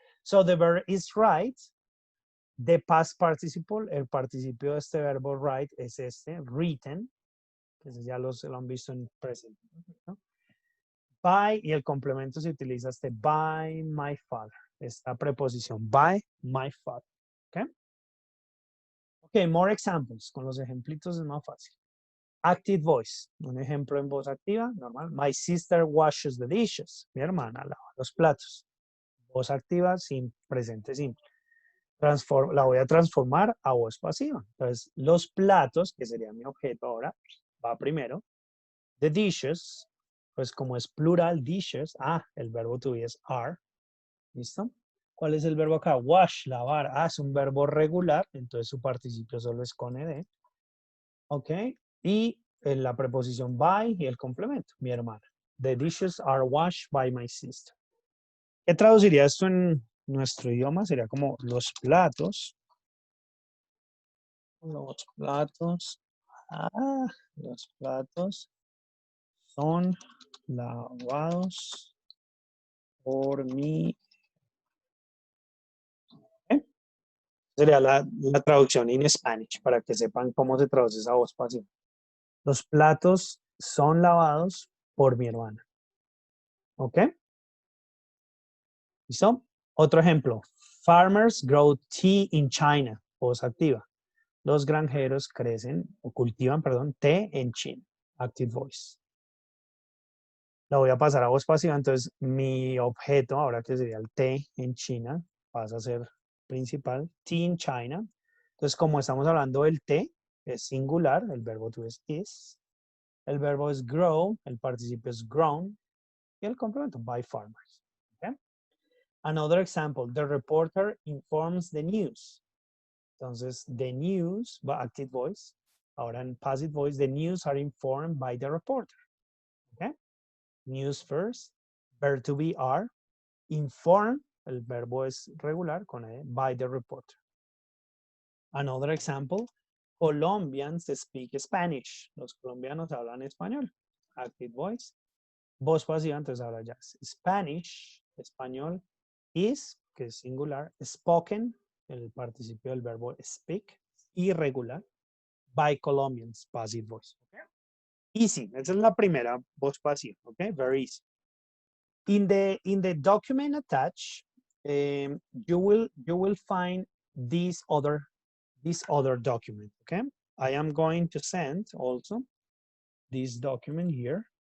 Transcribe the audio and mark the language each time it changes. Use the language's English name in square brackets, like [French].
[English] So the verb is write. The past participle, [Spanish] el participio de este verbo write es este, written, que ya lo han visto en presente, ¿no? By, y el complemento se utiliza este [English] by my father, [Spanish] esta preposición by my father. ¿Ok? [English] Ok, more examples. [Spanish] Con los ejemplitos es más fácil. Active voice, un ejemplo en voz activa, normal. [English] My sister washes the dishes. [Spanish] Mi hermana lava los platos. Voz activa sin presente simple. La voy a transformar a voz pasiva. Entonces, los platos, que sería mi objeto ahora, va primero. The dishes, pues como es plural, dishes, el verbo to be es are. ¿Listo? ¿Cuál es el verbo acá? Wash, lavar. Es un verbo regular, entonces su participio solo es con ed. ¿Ok? Y la preposición by y el complemento, mi hermana. [English] The dishes are washed by my sister. [Spanish] ¿Qué traduciría esto en nuestro idioma? Sería como los platos. Los platos. Los platos son lavados por mí. Sería la traducción en Spanish para que sepan cómo se traduce esa voz pasiva. Los platos son lavados por mi hermana. ¿Ok? ¿Listo? Otro ejemplo. [English] Farmers grow tea in China. [Spanish] Voz activa. Los granjeros crecen o cultivan, perdón, té en China. Active voice. La voy a pasar a voz pasiva. Entonces, mi objeto, ahora que sería el té en China, pasa a ser principal. [English] Tea in China. [Spanish] Entonces, como estamos hablando del té, es singular, el verbo to is. El verbo es grow, el participio es grown. Y el complemento, by farmers. [English] Okay? Another example, the reporter informs the news. Entonces, the news, active voice. [Spanish] Ahora en [English] passive voice, the news are informed by the reporter. Okay? News first, verb to be are, inform, [Spanish] el verbo es regular con [English] by the reporter. Another example, Colombians speak Spanish. [Spanish] Los colombianos hablan español. Active voice. Voz pasiva, entonces ahora ya. Spanish, español, is, que es singular, spoken, el participio del verbo speak, irregular, [English] by Colombians, [Spanish] passive voice. Okay? Easy, esa es la primera voz pasiva, okay? [English] Very easy. In the document attached, you will find this other document, okay? I am going to send also this document here.